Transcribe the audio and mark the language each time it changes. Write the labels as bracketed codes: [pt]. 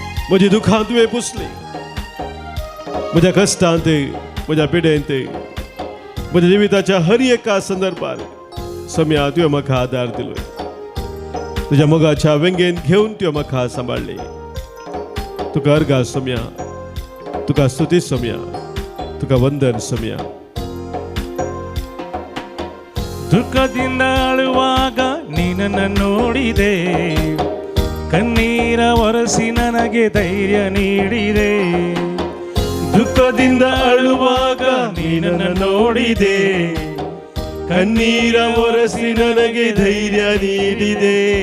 [kok] म्हजी दुखां तुवें पुसलीं. म्हज्या कश्टांत, म्हज्या पिडेंत, म्हज्या जिविताच्या हर एका संदर्भात सोम्या तुवें म्हाका आदार दिलो. तुज्या मोगाच्या वेंगेन घेवन तुवें म्हाका सांबाळ्ळें. तुका अर्गा सोम्या, तुका स्तुती सोम्या, तुका वंदन सोम्या. [kn] ದುಃಖದಿಂದ ಅಳುವಾಗ ನೀನನ್ನ ನೋಡಿದೆ, ಕಣ್ಣೀರ ಒರೆಸಿ ನನಗೆ ಧೈರ್ಯ ನೀಡಿದೆ. ದುಃಖದಿಂದ ಅಳುವಾಗ ನೀನನ್ನ ನೋಡಿದೆ, ಕಣ್ಣೀರ ಒರೆಸಿ ನನಗೆ ಧೈರ್ಯ ನೀಡಿದೆ.